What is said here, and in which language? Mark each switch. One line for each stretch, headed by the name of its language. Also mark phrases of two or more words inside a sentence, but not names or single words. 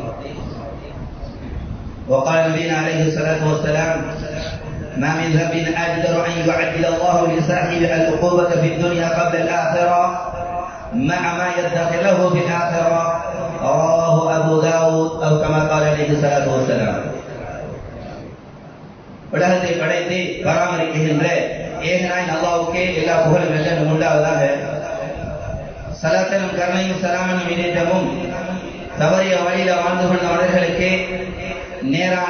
Arabic: وقال نبينا عليه الصلاة والسلام: ما من ذنب أجدر أن يعجل الله لصاحبه العقوبة في الدنيا قبل الآخرة مع ما يدخر له في الآخرة. رواه أبو داود أو كما قال عليه الصلاة والسلام.
Tamil: உலகத்தை படைத்து பராமரிக்கின்ற ஏகனாய் அல்லாஹ்வுக்கே எல்லா புகழும் எல்லாம் உண்டாவதாக. ஸலாத்தனும் கருணையும் சலாமனும் இணைந்தமும் தவறிய வழியில வாழ்ந்து கொண்ட மனிதர்களுக்கு நேரான